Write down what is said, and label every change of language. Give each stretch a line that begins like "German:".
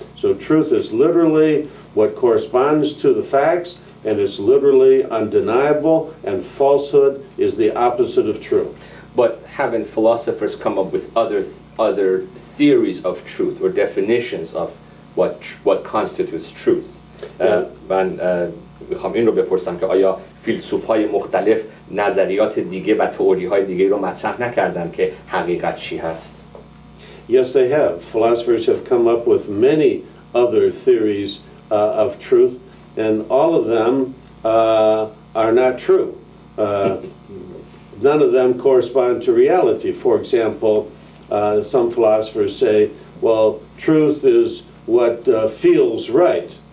English: So truth is literally what corresponds to the facts, and it's literally undeniable, and falsehood is the opposite of true. But haven't philosophers come up with other theories of truth or definitions of what constitutes truth?
Persian: من میخوام این رو بپرسم که آیا فیلسوف‌های مختلف نظریات دیگه و تئوری‌های دیگه رو مطرح نکردن که حقیقت چی هست؟
English: Yes, they have. Philosophers have come up with many other theories of truth, and all of them are not true. None of them correspond to reality. For example, some philosophers say, well, truth is what feels right.